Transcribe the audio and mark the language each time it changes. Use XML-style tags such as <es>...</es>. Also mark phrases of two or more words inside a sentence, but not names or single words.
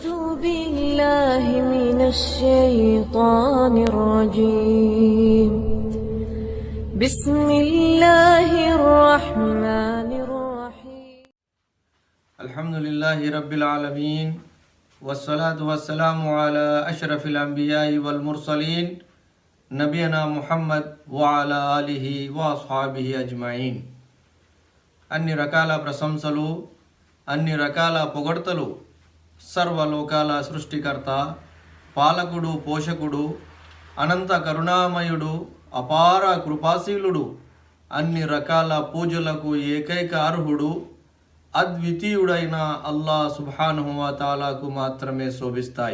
<ar>بالله من الشيطان الرجيم بسم الله الرحمن الرحيم الحمد لله رب العالمين والصلاة والسلام على أشرف الأنبياء والمرسلين نبينا محمد وعلى آله وأصحابه أجمعين</ar> <te>అన్ని రకాల ప్రశంసలు అన్ని రకాల పొగడ్తలు సర్వలోకాల సృష్టికర్త పాలకుడు పోషకుడు అనంత కరుణామయుడు అపార కృపాశీలుడు అన్ని రకాల పూజలకు ఏకైక అర్హుడు అద్వితీయుడైన</te> <ar>الله سبحانه وتعالى</ar> <te>మాత్రమే శోభిస్తాయి.</te>